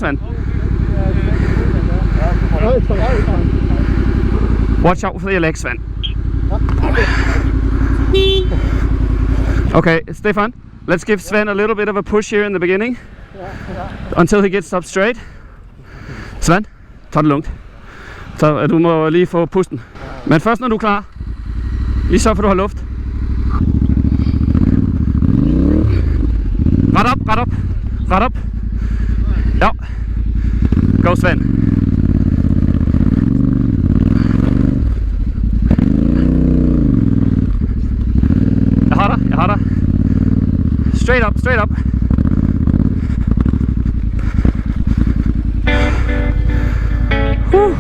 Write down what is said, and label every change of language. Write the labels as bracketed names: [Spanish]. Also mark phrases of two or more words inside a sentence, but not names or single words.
[English] Watch out for your legs, Sven. Okay, Stefan, let's give Sven a little bit of a push here in the beginning until he gets up straight. [Danish] Sven, tag det lugnt. Så du må lige få pusten. Men først når du er klar, lige så for du har luft. Ret op. Ja. Go, Sven. Jeg har dig. [English] Straight up. Whew.